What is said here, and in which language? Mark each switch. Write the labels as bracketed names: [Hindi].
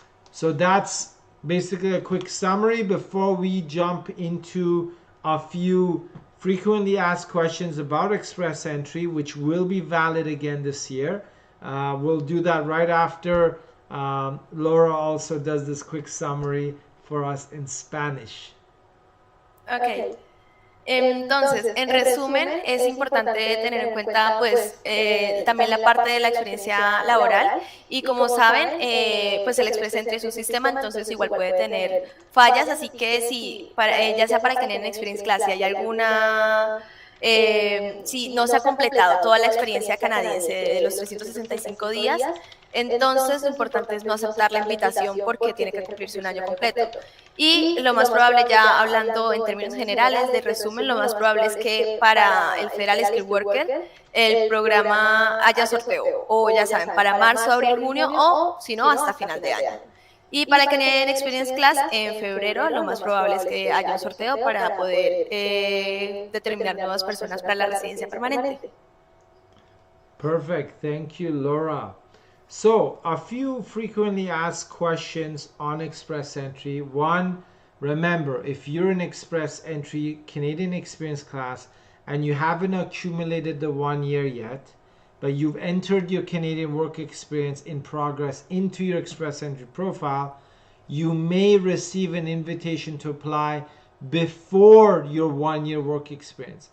[English] So that's basically a quick summary before we jump into a few frequently asked questions about Express Entry, which will be valid again this year. We'll do that right after Laura also does this quick summary for us in Spanish. Okay. [Spanish] Entonces, en resumen, es importante tener en cuenta pues también la parte de la experiencia laboral y como saben, pues el Express Entry es un sistema, entonces igual puede tener fallas, así que si, ya sea para el Canadian Experience Class, si hay alguna... si no se ha completado toda la experiencia canadiense de los 365 días, entonces lo importante es no aceptar la invitación porque tiene que cumplirse un año completo. Y lo más probable, ya hablando en términos generales, de resumen, lo más probable es que para el Federal Skill Worker el programa haya sorteo, o ya saben, para marzo, abril, junio, o si no, hasta final de año. Y para el Canadian Experience Class, en febrero, lo más probable es que haya un sorteo para poder determinar nuevas personas para la residencia permanente. [English] Perfect. Thank you, Laura. So, a few frequently asked questions on Express Entry. One, remember, if you're in Express Entry Canadian Experience Class and you haven't accumulated the 1 year yet, but you've entered your Canadian work experience in progress into your Express Entry profile, you may receive an invitation to apply before your 1 year work experience.